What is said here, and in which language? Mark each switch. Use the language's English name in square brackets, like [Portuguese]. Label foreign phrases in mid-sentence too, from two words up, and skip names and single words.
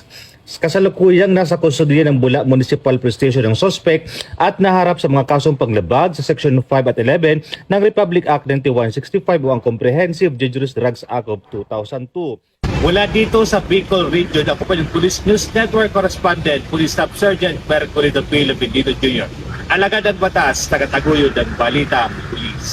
[Filipino] Kasalukuyang nasa kustodiya ng Bula Municipal Police Station ng suspect at naharap sa mga kasong panglabag sa Section 5 at 11 ng Republic Act 9165 o ang Comprehensive Dangerous Drugs Act of 2002. Mula dito sa Bicol Region, ako pa yung Police News Network Correspondent, Police Staff Sergeant Mercolito P. Lovendino Jr. Alagad ang batas, tagataguyod ang balita.